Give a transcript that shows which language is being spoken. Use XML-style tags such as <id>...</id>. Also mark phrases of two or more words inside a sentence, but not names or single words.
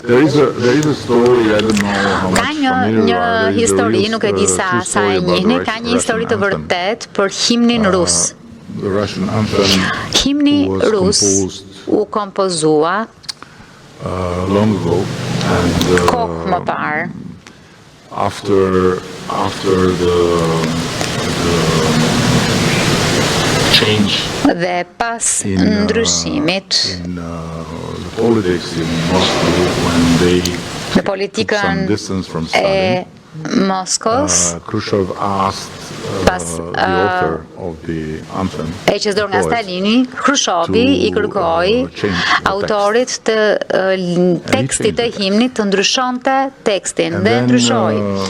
<sq>Ka një histori, nuk e di sa e njihni, ka një histori të vërtet për himnin rus. Himni rus u kompozua kohë më parë.</sq> <en>After the change</en> <sq>dhe pas ndryshimit në politikën e Moskës, pas e qëzdor nga Stalini, Khrushchevi i kërkoi autorit të tekstit të himnit të ndryshonte tekstin dhe ndryshoi.</sq>